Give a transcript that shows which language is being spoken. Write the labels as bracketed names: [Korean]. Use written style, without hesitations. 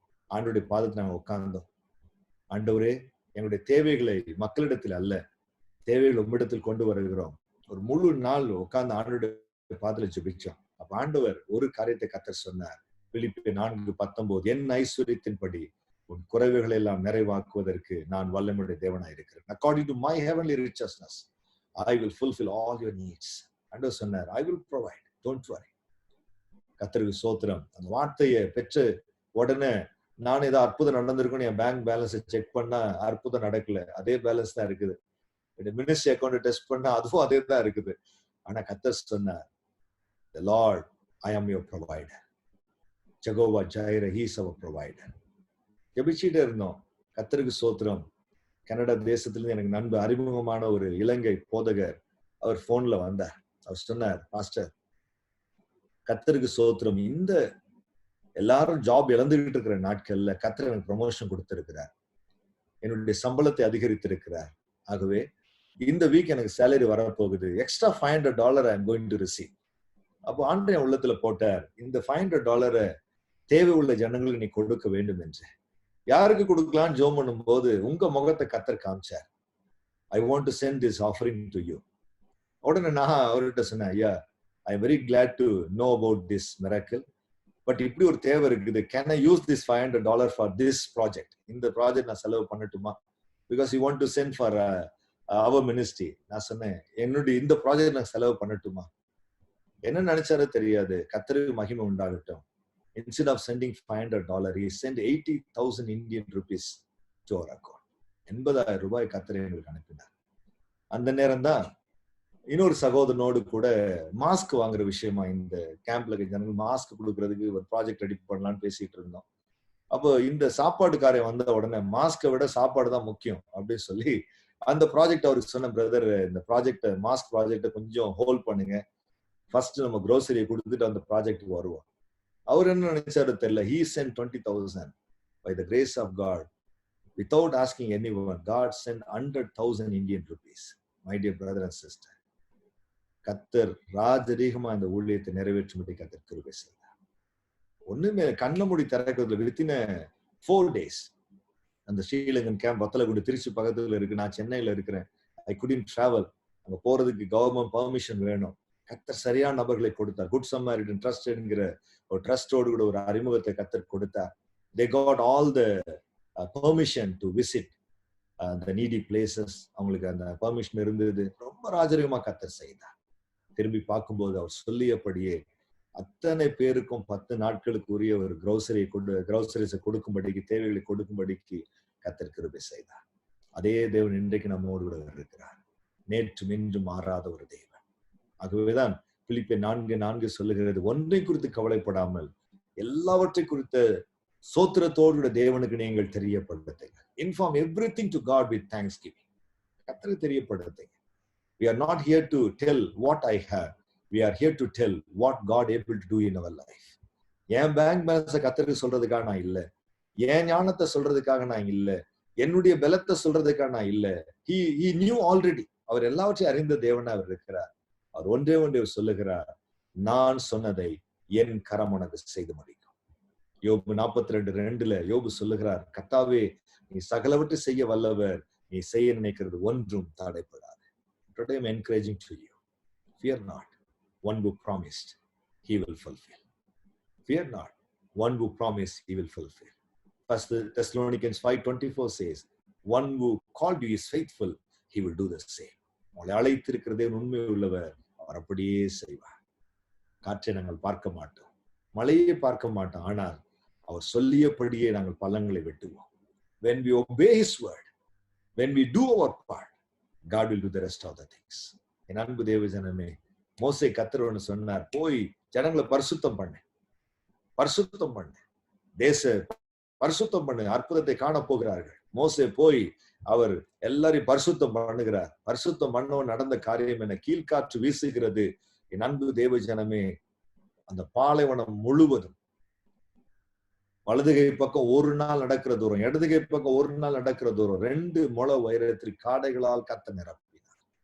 [Tamil] ஆண்டவருடைய பாதத்தை நாங்கள் உட்கார்ந்தோம். ஆண்டவரே, எங்களுடைய தேவைகளை மக்களிடத்தில் அல்ல, தேவைகள் உம்மிடத்தில் கொண்டு வருகிறோம். ஒரு முழு நாள் உட்கார்ந்து ஆண்டவருடைய பாதத்தில் ஜெபிச்சோம். அப்ப ஆண்டவர் ஒரு காரியத்தை கர்த்தர் சொன்னார். பிலிப்பியர் 4:19, என் ஐஸ்வரியத்தின்படி உன் குறைவுகளை எல்லாம் நிறைவாக்குவதற்கு நான் வல்லமையுடைய தேவனாய் இருக்கிறேன். [English] According to my heavenly righteousness, I will fulfill all your needs. [Tamil] ஆண்டவர் சொன்னார், [English] I will provide, don't worry. [Tamil] கர்த்தருக்கு ஸ்தோத்திரம். அந்த வார்த்தையை பெற்று உடனே நான் ஏதோ அற்புதம் நடந்திருக்கும் என் பேங்க் பேலன்ஸை செக் பண்ணா அற்புதம் நடக்கல, அதே பேலன்ஸ் தான் இருக்குது. மினிஸ்ட்ரி அக்கௌண்ட் டெஸ்ட் பண்ணா அதுவும் அதே தான் இருக்குது. ஆனா கர்த்தர் சொன்னார், [English] the Lord, I am your provider. Jehovah Jireh, he is our provider. [Tamil] ஜெபிச்சுட்டே இருந்தோம். கர்த்தருக்கு ஸ்தோத்திரம். கனடா தேசத்திலிருந்து எனக்கு நண்பு அறிமுகமான ஒரு இலங்கை போதகர் அவர் போன்ல வந்தார். அவர் சொன்னார், பாஸ்டர் கர்த்தருக்கு ஸ்தோத்திரம், இந்த எல்லாரும் ஜாப் இழந்துகிட்டு இருக்கிற நாட்கள்ல கர்த்தர் எனக்கு ப்ரமோஷன் கொடுத்திருக்கிறார், என்னுடைய சம்பளத்தை அதிகரித்திருக்கிறார். ஆகவே இந்த வீக் எனக்கு சேலரி வரப்போகுது. Extra $500 [English] I am going to receive. [Tamil] அப்போ ஆண்டவன் உள்ளத்துல போட்டார், இந்த $500 தேவை உள்ள ஜனங்களுக்கு நீ கொடுக்க வேண்டும் என்று. யாருக்கு கொடுக்கலாம் ஜெபம் பண்ணும் போது உங்க முகத்தை கர்த்தர் காமிச்சார். [English] I want to send this offering to you. [Tamil] உடனே நான் அவர்கிட்ட சொன்னேன், ஐயா, [English] I am very glad to know about this miracle, but [Tamil] இப்படி ஒரு தேவை இருக்குது. [English] Can I use this $500 for this project? [Tamil] இந்த ப்ராஜெக்ட் நான் செலவு பண்ணட்டுமா? [English] Because you want to send for our ministry. [Tamil] நான் சொன்னேன், என்னுடைய இந்த ப்ராஜெக்ட் நான் செலவு பண்ணட்டுமா? என்ன நினைச்சாரோ தெரியாது. கர்த்தருக்கு மகிமை உண்டாகட்டும். [English] Instead of sending $500, he sent 80,000 Indian rupees to our account. [Tamil] 80,000 ரூபாய் கர்த்தர் எங்களுக்கு அனுப்பினார். அந்த நேரம் தான் இன்னொரு சகோதரனோடு கூட மாஸ்க் வாங்குற விஷயமா, இந்த கேம்ப்ல ஜனங்கள் மாஸ்க் கொடுக்கறதுக்கு ஒரு ப்ராஜெக்ட் ரெடி பண்ணலாம்னு பேசிட்டு இருந்தோம். அப்போ இந்த சாப்பாடுக்காரன் வந்த உடனே மாஸ்கை விட சாப்பாடு தான் முக்கியம் அப்படின்னு சொல்லி அந்த ப்ராஜெக்ட் அவருக்கு சொன்ன, பிரதர் இந்த ப்ராஜெக்ட் மாஸ்க் ப்ராஜெக்டை கொஞ்சம் ஹோல்ட் பண்ணுங்க, ஃபர்ஸ்ட் நம்ம க்ரோசரியை கொடுத்துட்டு அந்த ப்ராஜெக்டுக்கு வருவோம். அவர் என்ன நினைச்சாரு தெரியல. [English] He sent 20,000 by the grace of God without asking anyone. God sent 100,000 Indian rupees. My dear brother and sister, [Tamil] கர்த்தர் ராஜரீகமா இந்த ஊழியத்தை நிறைவேற்றும்படி கர்த்தர் கிருபை செய்தார். ஒண்ணுமே கண்ண மூடி திறக்கிறதுல [English] within 4 days [Tamil] அந்த ஸ்ரீலங்கன் கேம்ப் வத்தலகுண்டு திருச்சி பக்கத்துல இருக்கு. நான் சென்னையில இருக்கிறேன். [English] I couldn't travel. [Tamil] அங்க போறதுக்கு கவர்மெண்ட் பர்மிஷன் வேணும். கர்த்தர் சரியான நபர்களை கொடுத்தார். குட் சமாரிட்டன் ட்ரஸ்ட் என்கிற ஒரு ட்ரஸ்டோடு கூட ஒரு அறிமுகத்தை கர்த்தர் கொடுத்தார். [English] They got all the permission to visit the needy places. [Tamil] அவங்களுக்கு அந்த பர்மிஷன் இருந்தது. ரொம்ப ராஜரீகமா கர்த்தர் செய்தார். திரும்பி பார்க்கும்போது அவர் சொல்லியபடியே அத்தனை பேருக்கும் 10 நாட்களுக்கு உரிய ஒரு கிரோசரிஸை கொடுக்கும்படிக்கு, தேவைகளை கொடுக்கும்படிக்கு கர்த்தர் கிருபை செய்தார். அதே தேவன் இன்றைக்கு நம்மோடு கூட இருக்கிறார். நேற்றும் இன்றும் மாறாத ஒரு தேவன். ஆகவேதான் பிலிப்பியர் 4:4 சொல்லுகிறது, ஒன்றை குறித்து கவலைப்படாமல் எல்லாவற்றை குறித்த சோத்திரத்தோடு தேவனுக்கு நீங்கள் தெரியப்படுத்துங்க. [English] Inform everything to God with thanksgiving. [Tamil] கர்த்தருக்கு தெரியப்படுத்துங்க. [English] We are not here to tell what I have. We are here to tell what God able to do in our life. [Tamil] N bank பேலன்ஸை கர்த்தருக்கு சொல்றதுக்காக நான் இல்லை, என் ஞானத்தை சொல்றதுக்காக நான் இல்லை, என்னுடைய பலத்தை சொல்றதுக்காக நான் இல்லை. [English] He knew already. [Tamil] அவர் எல்லாவற்றையும் அறிந்த தேவனா அவர் இருக்கிறார். அவர் ஒன்றே சொல்லுகிறார், நான் சொன்னதை என் கரம் உனக்கு செய்து முடிக்கும். யோபு 42:2 யோபு சொல்லுகிறார், கர்த்தாவே நீ சகலவற்றை செய்ய வல்லவர், நீ செய்ய நினைக்கிறது ஒன்றும் தடைப்படாது. [English] Today I'm encouraging to you, fear not, one who promised he will fulfill. Fear not, one who promised he will fulfill. First Thessalonians 5:24 says, one who called you is faithful, he will do the same. [Tamil] உங்களை அழைத்திருக்கிறதே உண்மை உள்ளவர், அவர் அப்படியே செய்வார். காற்றை நாங்கள் பார்க்க மாட்டோம், மழையை பார்க்க மாட்டோம், ஆனால் அவர் சொல்லியபடியே நாங்கள் பலன்களை வெட்டுவோம். [English] When we obey his word, when we do our part, God will do the rest of the things. [Tamil] என் அன்பு தேவ ஜனமே, மோசே கர்த்தர் சொன்னார், போய் ஜனங்களை பரிசுத்தம் பண்ணு, பரிசுத்தம் பண்ணு, தேச பரிசுத்தம் பண்ணு, அற்புதத்தை காண போகிறார்கள். மோசே போய் அவர் எல்லாரையும் பரிசுத்தம் பண்ணுகிறார். பரிசுத்தம் பண்ணவன் நடந்த காரியம் என்ன? கீழ்காற்று வீசுகிறது. என் அன்பு தேவ ஜனமே, அந்த பாலைவனம் முழுவதும் வலதுகை பக்கம் ஒரு நாள் நடக்கிற தூரம், இடதுகை பக்கம் ஒரு நாள் நடக்கிற தூரம் 2 முழ உயரத்தில் காடைகளால் கர்த்தர் நிரப்பினார்.